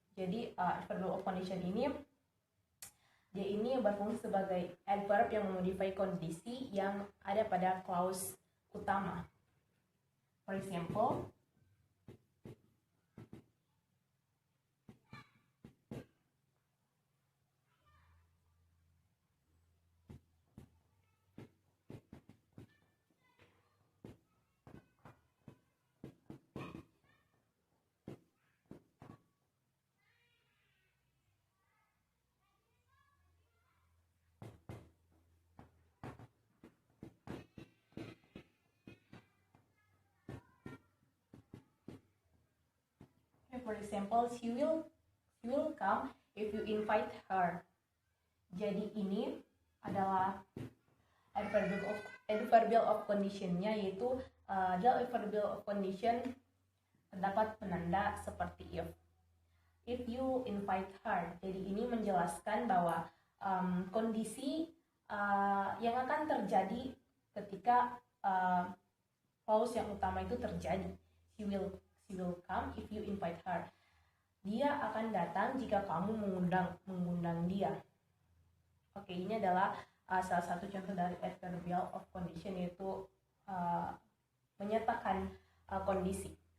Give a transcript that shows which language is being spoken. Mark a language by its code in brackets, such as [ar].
[id] Jadi adverbial of condition ini dia ini berfungsi sebagai adverb yang memodify kondisi yang ada pada clause utama. [en] For example, she will come if you invite her. [id] Jadi ini adalah adverbial of condition-nya, yaitu dalam adverbial of condition terdapat penanda seperti [en] if you invite her. [id] Jadi ini menjelaskan bahwa kondisi yang akan terjadi ketika clause yang utama itu terjadi. [en] She will come if you invite her. [id] Dia akan datang jika kamu mengundang dia. Oke, ini adalah salah satu contoh dari adverbial of condition, yaitu menyatakan kondisi.